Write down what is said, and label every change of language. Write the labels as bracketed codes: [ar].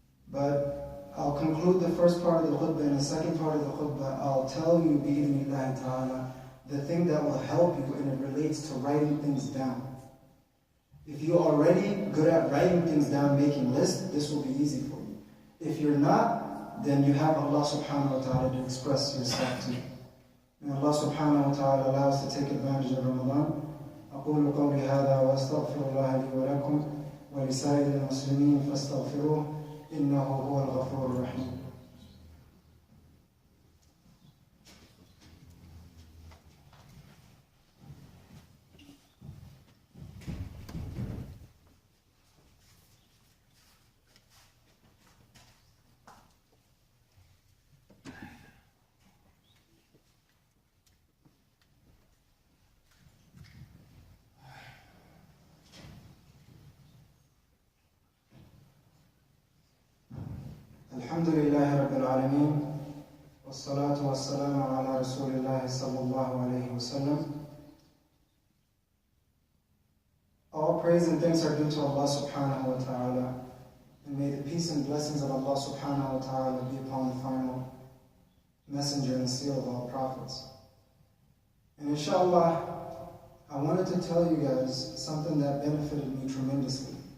[en] But I'll conclude the first part of the khutbah, and the second part of the khutbah, I'll tell you, bi'idhnillahi ta'ala, the thing that will help you, and it relates to writing things down. If you're already good at writing things down, making lists, this will be easy for you. If you're not, then you have Allah subhanahu wa ta'ala to express yourself to. May Allah subhanahu wa ta'ala allow us to take advantage of Ramadan. [ar] أقول قولي هذا وأستغفر الله لي ولكم ولسائر المسلمين فاستغفروه إنه هو الغفور الرحيم. الحمد لله رب العالمين والصلاة والسلام على رسول الله صلى الله عليه وسلم. [en] All praise and thanks are due to Allah subhanahu wa ta'ala, and may the peace and blessings of Allah subhanahu wa ta'ala be upon the final messenger and seal of all prophets. And inshallah, I wanted to tell you guys something that benefited me tremendously.